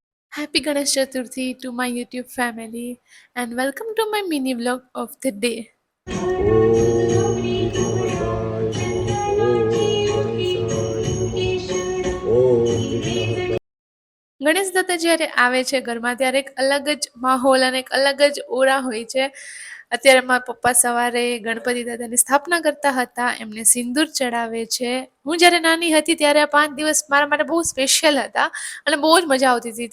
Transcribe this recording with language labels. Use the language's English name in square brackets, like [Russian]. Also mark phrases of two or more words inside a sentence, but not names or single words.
[English] Happy Ganesh Chaturthi to my YouTube family and welcome to my mini vlog of the day. [Sanskrit] ॐ विघ्नहर्ताय नमः ॐ गणेशाय नमः ॐ विघ्नहर्ताय [Gujarati] ગણેશ દાદા જ્યારે આવે છે ઘરમાં ત્યારે એક અલગ જ માહોલ અને એક અલગ જ ઓરા હોય છે. અત્યારે મારા પપ્પા સવારે ગણપતિ દાદાની સ્થાપના કરતા હતા, એમને સિંદૂર ચડાવે છે. હું જ્યારે નાની હતી ત્યારે આ 5 દિવસ મારા માટે બહુ સ્પેશિયલ હતા અને બહુ જ મજા આવતી હતી.